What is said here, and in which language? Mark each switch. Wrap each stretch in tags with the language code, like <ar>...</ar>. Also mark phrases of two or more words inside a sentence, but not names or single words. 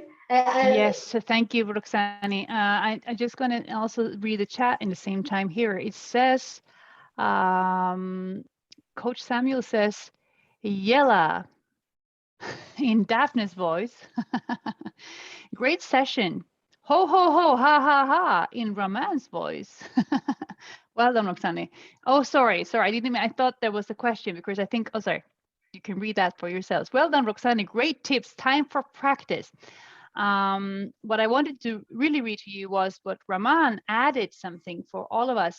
<en>Yes, so thank you, Roxani. I'm just going to also read the chat in the same time here. It says, Coach Samuel says, Yella, in Daphne's voice. Great session. Ho, ho, ho, ha, ha, ha, in Raman's voice. Well done, Roxani. Oh, sorry. I didn't mean, I thought there was a question because I think, oh, sorry. You can read that for yourselves. Well done, Roxani. Great tips. Time for practice. What I wanted to really read to you was what Raman added something for all of us.</en>